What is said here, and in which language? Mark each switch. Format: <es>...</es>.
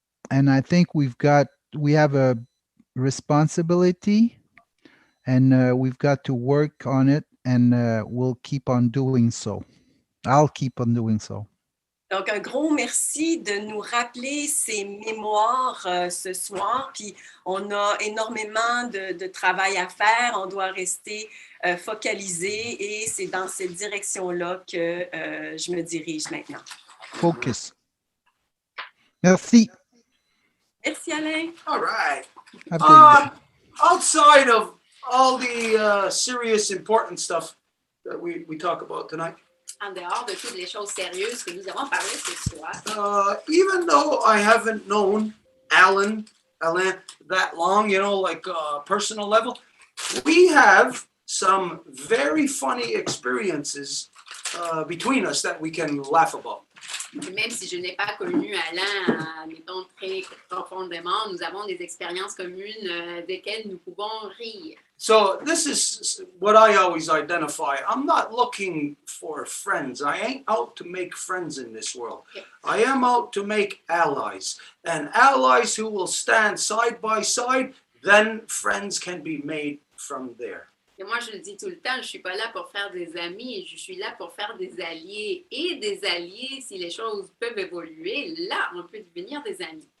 <en>And I think we have a responsibility, and we've got to work on it, and we'll keep on doing so. I'll keep on doing so.</en> <fr>Donc, un gros merci de nous rappeler ces mémoires ce soir. Puis, on a énormément de travail à faire. On doit rester focalisé et c'est dans cette direction-là que je me dirige maintenant. Focus. Merci. Merci, Alain.</fr> <en>All right. Outside Outside of all the serious, important stuff that we talk about tonight,</en> <fr>En dehors de toutes les choses sérieuses que nous avons parlé ce soir,</fr> <en>even though I haven't known Alain that long, like personal level, we have some very funny experiences between us that we can laugh about.</en> <fr>même si je n'ai pas connu Alain, mettons, très profondément, nous avons des expériences communes desquelles nous pouvons rire.</fr> <en>So this is what I always identify. I'm not looking for friends. I ain't out to make friends in this world. I am out to make allies. And allies who will stand side by side, then friends can be made from there.</en> <fr>Et moi, je le dis tout le temps, je ne suis pas là pour faire des amis, je suis là pour faire des alliés. Et des alliés, si les choses peuvent évoluer, là, on peut devenir des amis.</fr>